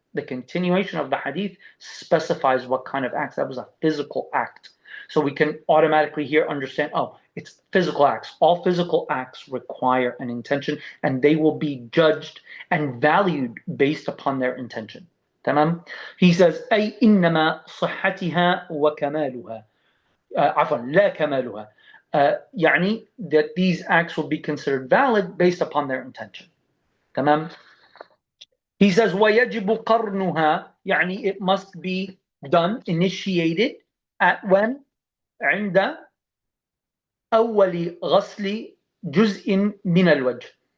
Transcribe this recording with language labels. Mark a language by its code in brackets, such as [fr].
[en] The continuation of the hadith specifies what kind of acts. That was a physical act. So we can automatically here understand, oh, it's physical acts. All physical acts require an intention, and they will be judged and valued based upon their intention. [ar] تمام? [en] He says, [ar] أي إنما صحتها وكمالها. عفوا لا كمالها. [en] يعني that these acts will be considered valid based upon their intention. [ar] تمام? [en] He says [ar] ويجب قرنها, [en] يعني it must be done, initiated at when? [ar] عند أول غسل جزء من الوجه.